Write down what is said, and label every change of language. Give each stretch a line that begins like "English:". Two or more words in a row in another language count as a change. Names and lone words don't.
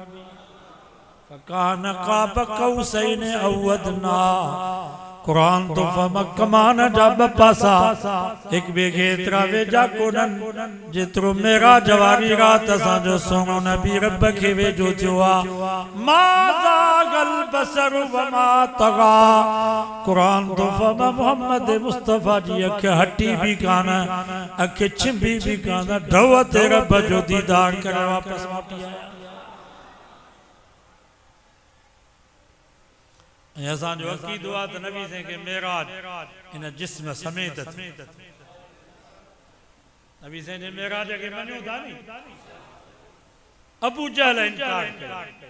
Arabic: كان قاب قوسين أو أدنى,
Sindhi: कुरान तो कमान जा ॿ पासा हिक ॿिए खे एतिरा वेझा कोन्हनि जेतिरो मेराज वारी रात असांजो सुहिणो नबी रब खे वेझो थियो आहे।
Arabic: ما زاغ البصر و ما طغى,
Sindhi: कुरान तो मोहम्मद मुस्तफ़ा जी अख हटी भी कान, अख छिंबी भी कान, ढव ते रब जो दीदार करे वापस मोटी आया। असांजो अक़ीदो आहे त नबी साईं खे मेराज इन जिस्म समेत थी। नबी साईं जे मेराज खे मञो था नी। अबू जहल इनकार कयो।